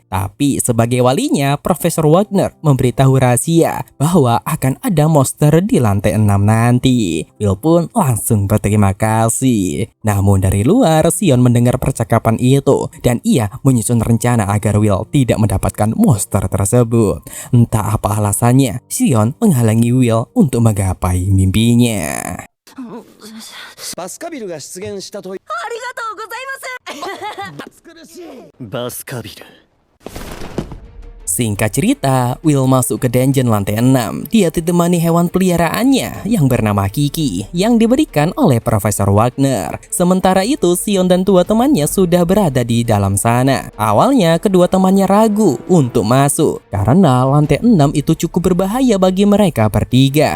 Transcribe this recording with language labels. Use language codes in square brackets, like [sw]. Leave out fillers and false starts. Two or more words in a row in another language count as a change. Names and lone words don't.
[id] Tapi sebagai walinya, Profesor Wagner memberitahu rahasia bahwa akan ada monster di lantai 6 nanti. Will pun langsung berterima kasih. Namun dari luar, Sion mendengar percakapan itu dan ia menyusun rencana agar Will tidak mendapatkan monster tersebut. Entah apa alasannya, Sion menghalangi Will untuk menggapai mimpinya. [ja] バスカビルが出現したと。ありがとうございます。バスカビル。 [id] Singkat cerita, Will masuk ke dungeon lantai 6. Dia ditemani hewan peliharaannya yang bernama Kiki yang diberikan oleh Profesor Wagner. Sementara itu, Sion dan dua temannya sudah berada di dalam sana. Awalnya, kedua temannya ragu untuk masuk karena lantai 6 itu cukup berbahaya bagi mereka bertiga.